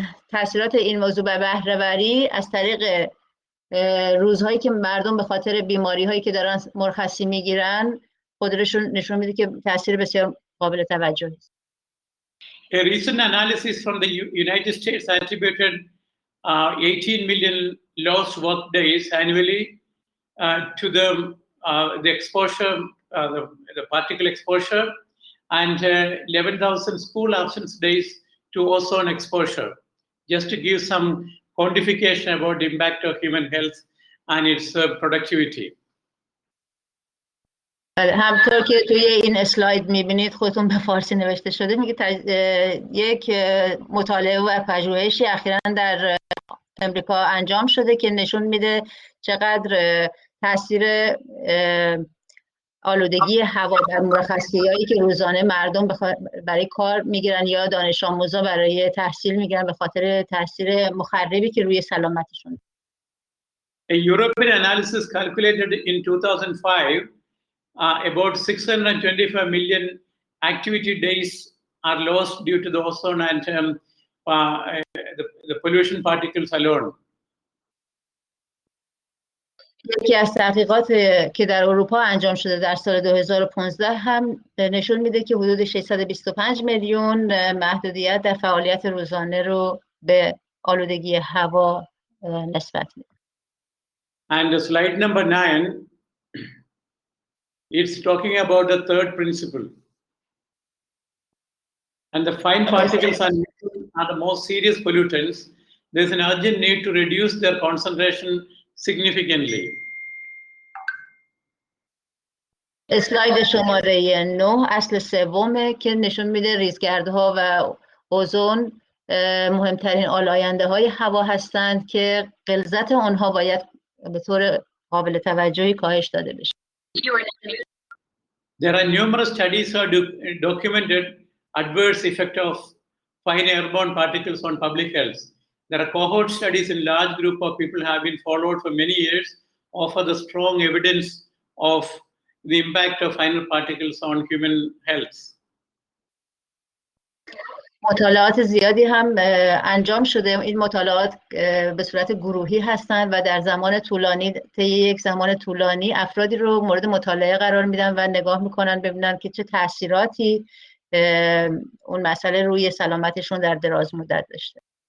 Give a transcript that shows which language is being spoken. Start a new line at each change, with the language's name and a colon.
Persian: تاثیرات این موضوع به بهره‌وری از طریق روزهایی که مردم به خاطر بیماری‌هایی که دارن مرخصی میگیرن خودشون نشون میده که تاثیر بسیار قابل توجهی است.
English: A recent analysis from the United States attributed 18 million lost work days annually to the exposure, the particle exposure, and 11,000 school absence days to ozone exposure, just to give some quantification about the impact of human health and its productivity.
Persian: همطور که توی این اسلاید میبینید خودتون به فارسی نوشته شده میگه یک مطالعه و پژوهشی اخیراً در امریکا انجام شده که نشون میده چقدر تاثیر آلودگی هوا در مرخصی‌هایی که روزانه مردم برای کار میگیرن یا دانش آموزا برای تحصیل میگیرن به خاطر تاثیر مخربی که روی سلامتشون.
English: A European analysis calculated in 2005 about 625 million activity days are lost due to the ozone and the pollution particles alone.
Persian: یکی از تحقیقات که در اروپا انجام شده در سال 2015 هم نشون میده که حدود 625 میلیون محدودیت در فعالیت روزانه رو به آلودگی هوا نسبت میده.
English: And slide number 9, it's talking about the third principle. And the fine particles are the most serious pollutants. There's an urgent need to reduce their concentration significantly.
Persian: اسلاید شماره 9 اصل سومه که نشون میده ریزگردها و اوزون مهمترین آلاینده های هوا هستند که غلظت آنها باید به طور قابل توجهی کاهش داده بشه.
English: There are numerous studies that documented adverse effect of fine airborne particles on public health. There are cohort studies in large group of people have been followed for many years, offer the strong evidence of the impact of fine particles on human health.
Persian: مطالعات زیادی هم انجام شده. این مطالعات به صورت گروهی هستند و در زمان طولانی طی یک زمان طولانی افرادی رو مورد مطالعه قرار میدن و نگاه میکنن ببینن که چه تاثیراتی اون مسئله روی سلامتشون در دراز مدت داشته.